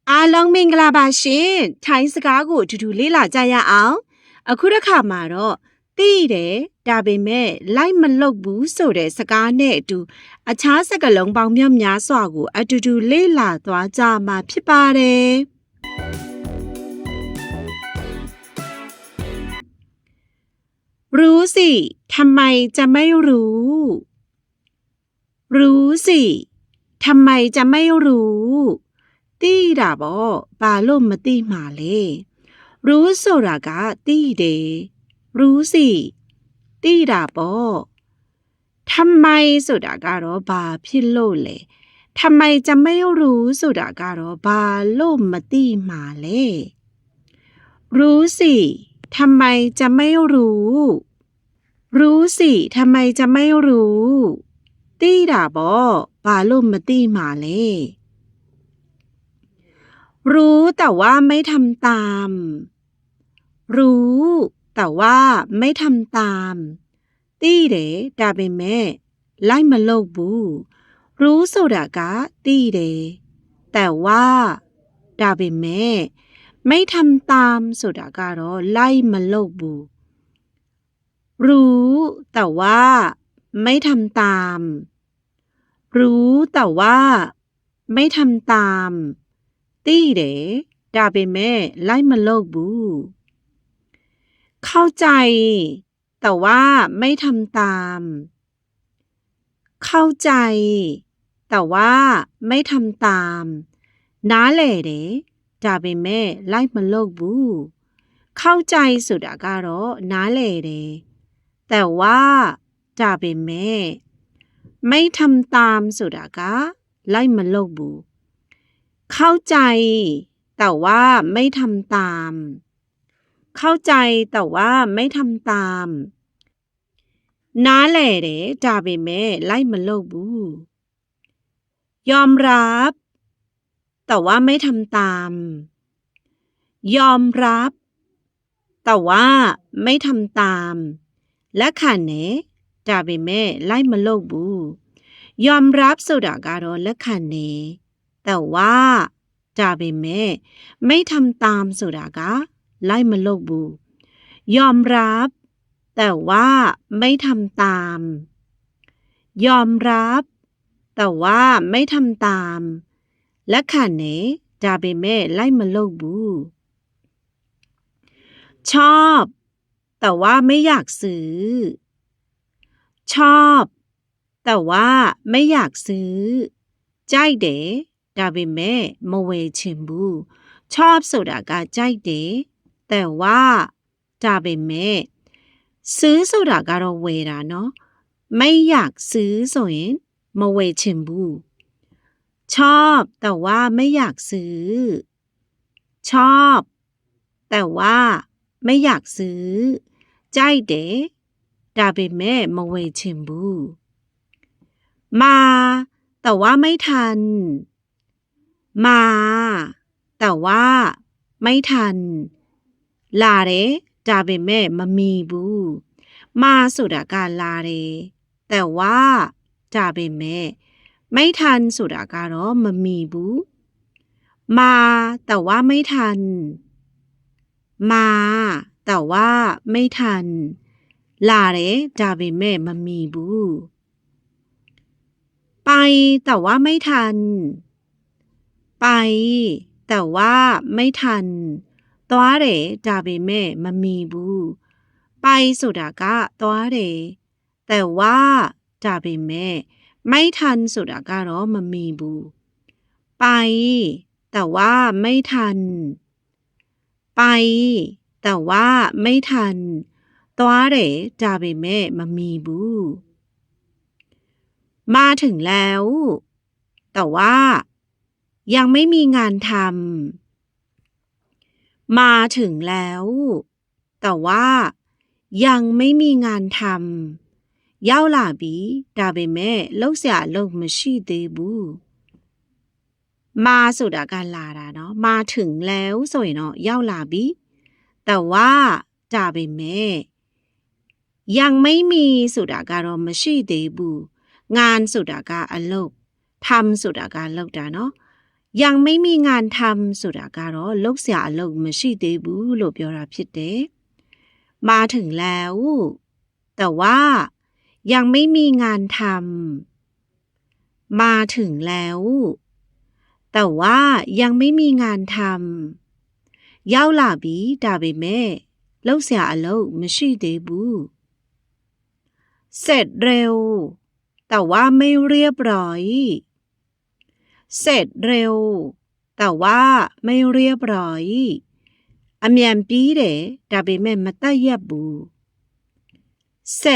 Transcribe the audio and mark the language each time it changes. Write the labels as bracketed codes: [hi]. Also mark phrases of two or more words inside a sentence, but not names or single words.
[my] လုံးမင်္ဂလာပါရှင်ထိုင်းစကားကိုအတူတူလေ့လာကြရအောင်အခုတစ်ခါမှာတော့သိတယ်ဒါပေမဲ့လိုက်မလုပ်ဘူးဆိုတဲ့စကားနဲ့အတူအခြားစကားလုံးပေါင်းများစွာကိုအတူတူလေ့လာသွားကြမှာဖြစ်ပါတယ် [th] รู้สิทำไมจะไม่รู้รู้สิทำไมจะไม่รู้ [my] သိတာပေါ့ဘာလို့မ သိမှာလဲรู้ဆိုတာကသိတယ် [th] รู้สิ [my] သိတာပေါ့ทำไมဆိုတာကတော့ဘာဖြစ်လို့လဲ [th] ทำไมจะไม่รู้ [my] ဆိုတာကတော့ဘာလို့မသိမှာလဲ [th] รู้สิทำไมจะไม่รู้รู้สิทำไมจะไม่รู้ [my] သိတာပေါ့ဘာလို့မသိမှာလဲ [th] รู้แต่ว่าไม่ทำตามรู้แต่ว่าไม่ทำตามသိတယ် [my] ဒါပေမဲ့လိုက်မလုပ်ဘူးรู้ဆိုတာကသိတယ်แต่ว่าဒါပေမဲ့ [th] ไม่ทำตาม [my] ဆိုတာကတော့လိုက်မလုပ်ဘူး [th] รู้แต่ว่าไม่ทำตามรู้แต่ว่าไม่ทำตาม [my] သိတယ်ဒါပေမဲ့လိုက်မလုပ်ဘူး [th] เข้าใจแต่ว่าไม่ทำตามเข้าใจแต่ว่าไม่ทำตาม [my] နားလည်တယ်ဒါပေမဲ့လိုက်မလုပ်ဘူးเข้าใจဆိုတာကတော့ [th] နားလည်တယ်แต่ว่าဒါပေမဲ့ไม่ทำตาม [my] ဆိုတာကလိုက်မလုပ်ဘူး [th] เข้าใจแต่ว่าไม่ทำตามเข้าใจแต่ว่าไม่ ทำตาม [my] နားလည်တယ်ဒါပေမဲ့လိုက်မလုပ်ဘူး [th] ยอมรับแต่ว่าไม่ทำตามย อมรับแต่ว่าไม่ทำตาม [my] လက်ခံတယ်ဒါပေမဲ့လိုက် မလုပ်ဘူးยอมรับဆိုတာကတော့လက်ခံတယ်แต่ว่าဒါပေမဲ့ [th] ไม่ทำตาม [my] ဆိုတာကလိုက်မလုပ်ဘူး [th] ยอมรับแต่ว่าไม่ทำตามยอมรับแต่ว่าไม่ทำตาม [my] လက်ခံတယ်ဒါပေမဲ့လိုက်မလုပ်ဘူး [th] ชอบแต่ว่าไม่อยากซื้อชอบแต่ว่าไม่อยากซื้อ [my] ကြိုက်တယ်ဒါပေမဲ့မဝယ်ချင်ဘူး [th] ชอบ [my] ဆိုတာကကြိုက်တယ် [th] แต่ว่า [my] ဒါပေမဲ့ซื้อဆိုတာကတော့ဝယ်တာเนาะ [th] ไม่อยากซื้อ [my] ဆိုရင်မဝယ်ချင်ဘူး [th] ชอบแต่ว่าไม่อยาก ซื้อชอบแต่ว่าไม่อยากซื้อ [my] ကြိုက်တယ်ဒါပေမဲ့မဝယ်ချ [th] င်ဘူး มาแต่ว่าไม่ทันมาแต่ว่าไม่ทัน လာ [my] တယ်ဒါပေမဲ့မမီဘူးมาဆိုတာကလာတယ်แต่ว่าဒါပေမဲ့ [th] ไม่ทัน [my] ဆိုတာကတော့မမီဘူး [th] มาแต่ว่าไม่ทันมาแต่ว่าไม่ทัน [my] လာတယ်ဒါပေမဲ့မမီဘူး [th] ไปแต่ว่าไม่ทันไปแต่ว่าไม่ทัน [my] သွားတယ်ဒါပေမဲ့မမီဘူးไปဆိုတာကသွားတယ်แต่ว่าဒါပေမဲ့ [th] ไม่ทัน [my] ဆိုတာကတော့မမီဘူး [th] ไปแต่ว่าไม่ทันไปแต่ว่าไม่ทัน [my] သွားတယ်ဒါပေမဲ့မမီဘူး [th] มาถึงแล้วแต่ว่ายังไม่มีงานทำมาถึงแล้ว แต่ว่ายังไม่มีงานทำ [my] ရောက်လာပြီဒါပေမဲ့လုပ်စရာအလုပ်မရှိသေးဘူးมาဆိုတာကလာတာเนาะ [th] มาถึงแล้ว [my] ဆိုရင်တော့ရောက်လာပြီแต่ว่าဒါပေမဲ့ [th] ยังไม่มี [my] ဆိုတာကတော့မရှိသေးဘူးงานဆိုတာကအလုပ်ทำဆိုတာကလုပ်တာเนาะ [th] ยังไม่มีงานทำ [my] ဆိုတာကတော့လုပ်စရာအလုပ်မရှိသေးဘူးလို့ပြောတာဖြစ်တယ် [th] มาถึงแล้ว แต่ว่ายังไม่มีงานทำมาถึงแล้วแต่ว่ายังไม่ มีงานทำ [my] ရောက်လာပြီဒါပေမဲ့လုပ်စရာအလုပ်မရှိသေးဘူး [th] เสร็จเร็วแต่ว่าไม่เรียบร้อยเสร็จเร็วแต่ว่าไม่เรียบร้อย [my] အမြန်ပြီးတယ်ဒါပေမဲ့မတတ်ရက်ဘူး [th] เสร็